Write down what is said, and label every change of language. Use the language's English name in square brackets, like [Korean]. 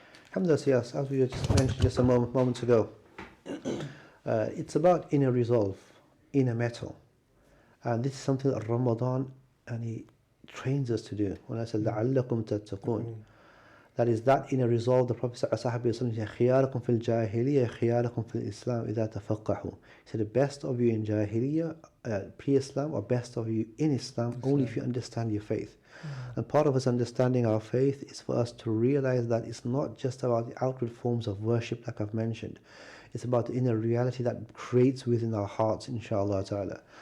[English] Alhamdulillah, yes, as we just mentioned just a moment ago, it's about inner resolve, inner mettle. And this is something that Ramadan and he trains us to do. When I said [Arabic] لَعَلَّكُمْ تَتَّقُونَ, [English] that is that inner resolve. The Prophet ﷺ said, [Arabic] خِيَارَكُمْ فِي الْجَاهِلِيَّةِ خِيَارَكُم فِي الْإِسْلَامِ إِذَا تَفَقَّهُوا. [English] He said the best of you in Jahiliyyah, pre-Islam, or best of you in Islam, only if you understand your faith. And part of us understanding our faith is for us to realize that it's not just about the outward forms of worship like I've mentioned. It's about the inner reality that creates within our hearts, inshallah ta'ala.